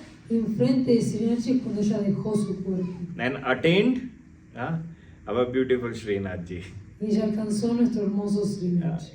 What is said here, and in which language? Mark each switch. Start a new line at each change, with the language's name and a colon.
Spanish: enfrente de Sri Raghunatha es cuando ella dejó su cuerpo.
English: and attained our beautiful Srinathji.
Spanish: Y ella alcanzó nuestro hermoso Sri Raghunatha.